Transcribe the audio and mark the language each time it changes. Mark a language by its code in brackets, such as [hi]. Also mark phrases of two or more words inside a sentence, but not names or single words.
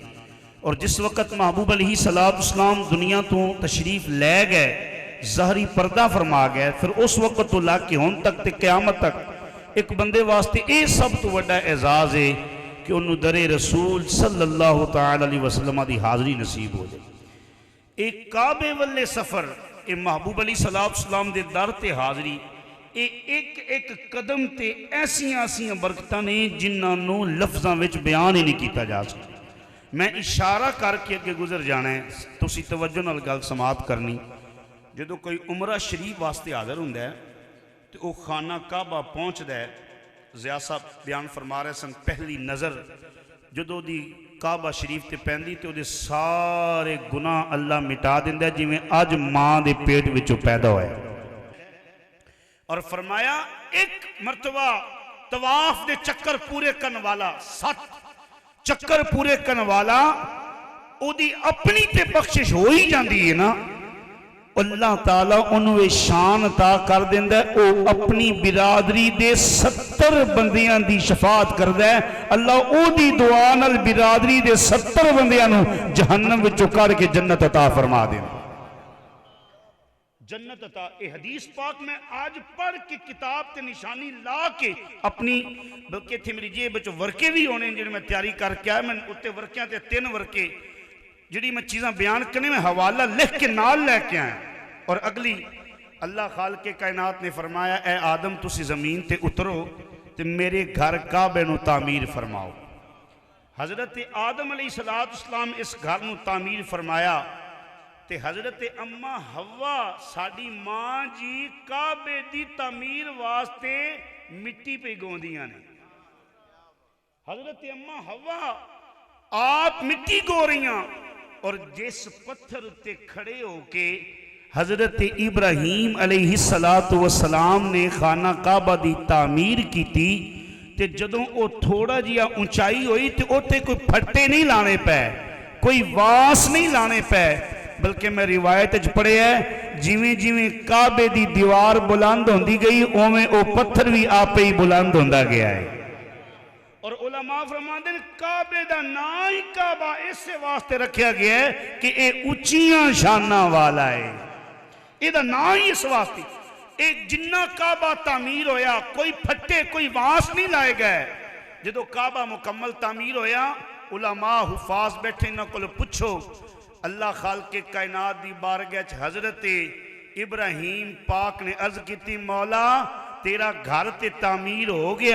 [pa] اور جس وقت محبوب علیہ السلام دنیا تو تشریف لے گئے، ظاہری پردہ فرما گئے، پھر اس وقت تو لا کے ہون تک تے قیامت تک ایک بندے واسطے اے سب تو وڈا اعزاز ہے کہ انہوں در رسول [ar] صلی اللہ تعالی علیہ وسلم [pa] دی حاضری نصیب ہو جائے۔ ایک کعبے والے سفر یہ محبوب علیہ السلام دے در تے حاضری یہ ایک ایک قدم تے ایسیاں ایسیاں برکتاں نے جنہاں لفظاں وچ بیان ہی نہیں کیتا جا سکتا. میں اشارہ کر کے اگے گزر جانا ہے، تسی توجہ نال گل سماعت کرنی. جدو کوئی عمرہ شریف واسطے حاضر ہوندا ہے تو وہ خانہ کعبہ پہنچدا ہے. ضیاء صاحب بیان فرما رہے سن پہلی نظر جدو دی کعبہ شریف تے پیندی تے دے سارے گناہ اللہ مٹا دیندا ہے جویں اج ماں دے پیٹ وچوں پیدا ہوئے. اور فرمایا ایک مرتبہ طواف دے چکر پورے کرن والا 7 چکر پورے کرن والا او دی اپنی تے بخشش ہو ہی جاندی ہے نا، اللہ تعالیٰ انہوں شان عطا کر دیندا ہے. او اپنی برادری دے 70 بندیاں دی شفاعت کردا ہے. اللہ او دی دعا نال برادری دے 70 بندیاں نو جہنم وچوں کڈ کے جنت عطا فرما دیندا. جنت عطا اے حدیث پاک میں آج پڑھ کے کتاب تے نشانی لا کے اپنی بلکہ تھے میری جیب وچ ورکے بھی ہونے جڑے میں تیاری کر کے آیا. میں اتے ورکیاں تے 3 ورکے جڑی میں چیزاں بیان کرنے میں حوالہ لکھ کے نال لے کے آئے. اور اگلی اللہ خالق کائنات نے فرمایا اے آدم تسی زمین تے اترو تے میرے گھر کعبے نو تعمیر فرماؤ. حضرت آدم علیہ السلام اس گھر نو تعمیر فرمایا تے حضرت اما حوا ساڑی ماں جی کعبے دی تعمیر واسطے مٹی پہ گوندیاں نے. حضرت اما حوا آپ مٹی گو رہیاں اور جس پتھر تے کھڑے ہو کے حضرت ابراہیم علیہ السلام نے خانہ کعبہ دی تعمیر کی تھی تے جدوں او تھوڑا جیا اونچائی ہوئی تے اوتے کوئی پھٹے نہیں لانے پے، کوئی واس نہیں لانے پے، بلکہ میں روایت اچ پڑھے ہے جویں جویں کعبے دی دیوار بلند ہوندی گئی اوویں او پتھر بھی آپے ہی بلند ہوندا گیا ہے. اور علماء فرماندے ہیں کعبے دا نام ہی کعبہ اس سے واسطے رکھیا گیا ہے کہ اے اونچیاں شاناں والا ہے. اے دا نام ہی اس واسطے ایک جنہ کعبہ تعمیر ہویا کوئی پھٹے کوئی واس نہیں لائے گئے. جدو کعبہ مکمل تعمیر ہویا علماء حفاظ بیٹھے نہ کل پچھو اللہ خالق کائنات دی بارگاہ حضرت ابراہیم پاک نے عرض کی تھی مولا تیرا گھر تے تعمیر ہو گیا.